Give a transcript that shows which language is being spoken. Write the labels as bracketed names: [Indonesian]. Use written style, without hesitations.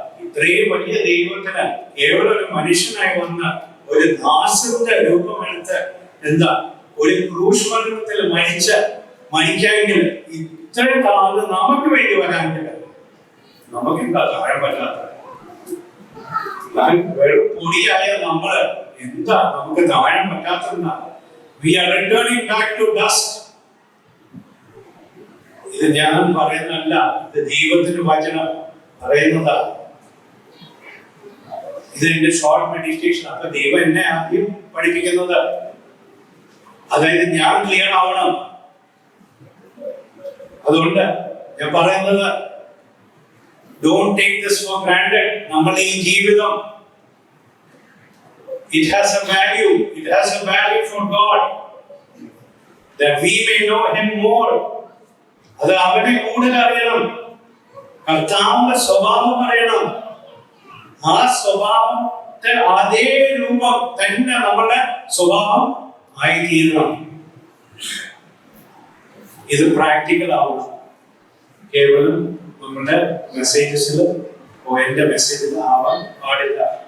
[Malayalam] ഇത്രയും വലിയ ദൈവത്തിന് കേവലം ഒരു മനുഷ്യനായി വന്ന് ഒരു ദാസന്റെ രൂപമെടുത്ത് എന്താ ഒരു ക്രൂശ് മരണത്തിൽ മരിക്കാമെങ്കിൽ ഇത്രയും കാലം നമുക്ക് വേണ്ടി വരാമെങ്കിൽ നമുക്ക് എന്താ താഴെ പറ്റാത്ത? വെറും പൊടിയായ നമ്മള് എന്താ നമുക്ക് താഴെ പറ്റാത്ത? [English] We are returning back to dust. [Malayalam] ഇത് ഞാൻ പറയുന്നതല്ല, ഇത് ദൈവത്തിന്റെ വചനം പറയുന്നതാ. ഇത് എന്റെ ഷോർട്ട് മെഡിറ്റേഷൻ. അപ്പൊ ദൈവം എന്നെ ആദ്യം പഠിപ്പിക്കുന്നത്, അതായത് ഞാൻ ക്ലിയർ ആവണം. അതുകൊണ്ട് ഞാൻ പറയുന്നത്, [English] don't take this for granted. [Malayalam] നമ്മൾ ഈ ജീവിതം, [English] it has a value. It has a value for God, that we may know Him more. [Malayalam] അത് അവനെ കൂടുതൽ അറിയണം, കർത്താവിന്റെ സ്വഭാവം അറിയണം. ആ സ്വഭാവത്തെ അതേ രൂപം തന്നെ നമ്മുടെ സ്വഭാവം ആയിത്തീരണം. ഇത് പ്രാക്ടിക്കൽ ആവണം. കേവലം നമ്മുടെ മെസ്സേജസിൽ എന്റെ മെസ്സേജിൽ ആവാൻ പാടില്ല.